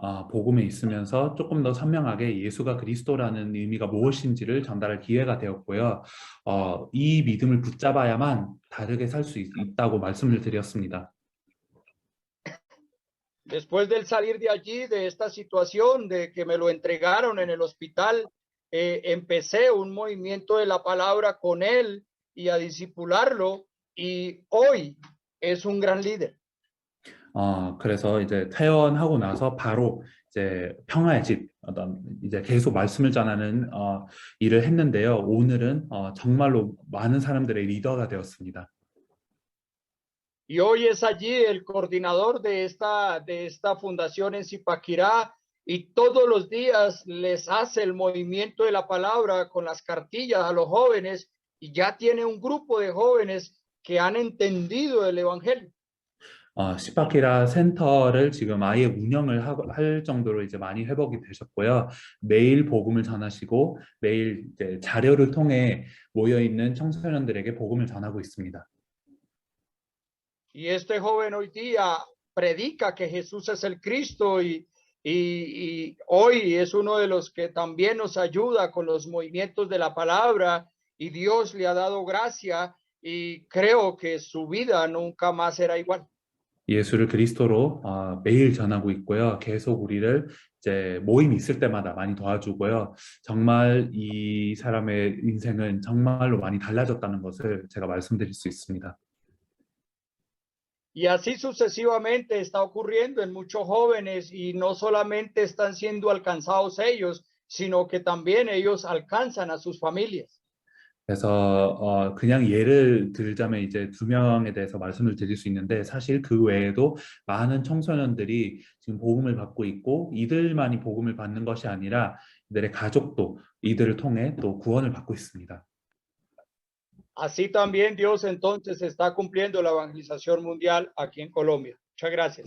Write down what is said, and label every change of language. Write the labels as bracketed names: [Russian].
[Korean] 복음에 있으면서 조금 더 선명하게 예수가 그리스도라는 의미가 무엇인지를 전달할 기회가 되었고요. 이 믿음을 붙잡아야만 다르게 살 수 있다고 말씀을 드렸습니다. [Spanish] Después del salir de allí, de esta situación, de que me lo entregaron en el hospital, empecé un movimiento de la palabra con él y a discipularlo, y hoy es un gran líder. [Korean] 그래서 이제 퇴원하고 나서 바로 이제 평화의 집 이제 계속 말씀을 전하는 일을 했는데요. 오늘은 정말로 많은 사람들의 리더가 되었습니다. [Spanish] Y hoy es allí el coordinador de esta fundación en Zipaquirá y todos los días les hace el movimiento de la palabra con las cartillas a los jóvenes y ya tiene un grupo de jóvenes que han entendido el evangelio. [Korean] 시파키라 센터를 지금 아예 운영을 할 정도로 이제 많이 회복이 되셨고요. 매일 복음을 전하시고 매일 이제 자료를 통해 모여 있는 청소년들에게 복음을 전하고 있습니다. [Spanish] Y este joven hoy día predica que Jesús es el Cristo y hoy es uno de los que también nos ayuda con los movimientos de la palabra y Dios le ha dado gracia y creo que su vida nunca más será igual. [Korean] 예수를 그리스도로 매일 전하고 있고요. 계속 우리를 이제 모임 있을 때마다 많이 도와주고요. 정말 이 사람의 인생은 정말로 많이 달라졌다는 것을 제가 말씀드릴 수 있습니다. [Spanish] Y así sucesivamente está ocurriendo en muchos jóvenes y no solamente están siendo alcanzados ellos, sino que también ellos alcanzan a sus familias. [Korean] 그래서 그냥 예를 들자면 이제 2명에 대해서 말씀을 드릴 수 있는데 사실 그 외에도 많은 청소년들이 지금 복음을 받고 있고 이들만이 복음을 받는 것이 아니라 이들의 가족도 이들을 통해 또 구원을 받고 있습니다. [Spanish] Así también Dios entonces está cumpliendo la evangelización mundial aquí en Colombia. Muchas gracias.